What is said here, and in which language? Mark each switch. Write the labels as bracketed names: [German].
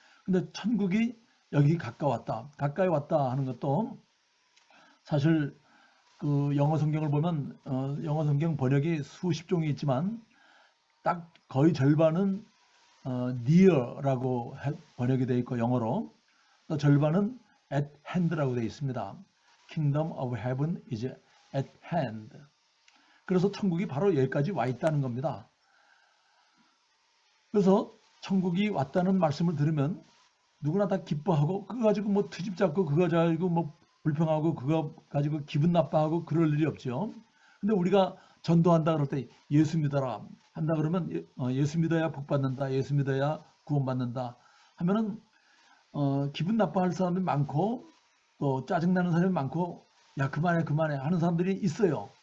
[Korean] 근데 천국이 여기 가까웠다, 가까이 왔다 하는 것도 사실 그 영어 성경을 보면 영어 성경 번역이 수십 종이 있지만 딱 거의 절반은 near라고 번역이 되어 있고 영어로, 또 절반은 at hand라고 되어 있습니다. [English] Kingdom of Heaven is at hand. [Korean] 그래서 천국이 바로 여기까지 와 있다는 겁니다. 그래서 천국이 왔다는 말씀을 들으면 누구나 다 기뻐하고, 그거 가지고 뭐 트집 잡고, 그거 가지고 뭐 불평하고, 그거 가지고 기분 나빠하고 그럴 일이 없죠. 근데 우리가 전도한다 그럴 때 예수 믿어라 한다 그러면 예수 믿어야 복 받는다, 예수 믿어야 구원 받는다 하면은 기분 나빠할 사람이 많고, 또 짜증나는 사람이 많고, 야 그만해 그만해 하는 사람들이 있어요.